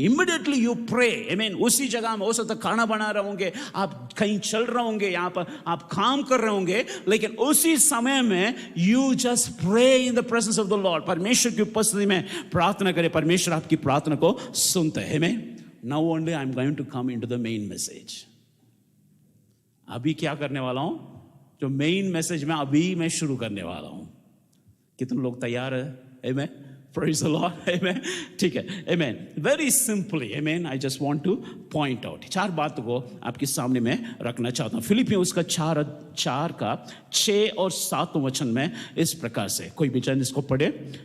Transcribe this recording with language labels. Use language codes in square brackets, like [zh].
[en] Immediately you pray. [hi] आमीन। उसी जगह में हो सकता है खाना बना रहे होंगे, आप कहीं चल रहे होंगे, यहाँ पर आप काम कर रहे होंगे, लेकिन उसी समय में [en] You just pray in the presence of the Lord. [hi] परमेश्वर की उपस्थिति में प्रार्थना करें, परमेश्वर आपकी प्रार्थना को सुनते हैं। आमीन। [en] Now only I'm going to come into the main message. [hi] अभी क्या करने वाला हूं? जो मेन मैसेज में अभी मैं शुरू करने वाला हूं। कितने लोग तैयार है? Amen. [en] Praise the Lord. [hi] Amen. ठीक है। Amen. [en] Very simply, Amen. I just want to point out [hi] 4 बातों को आपके सामने में रखना चाहता हूं। फिलिपियों उसका 4 का 6 और 7 वचन में इस प्रकार से, कोई भी जन इसको पढ़े।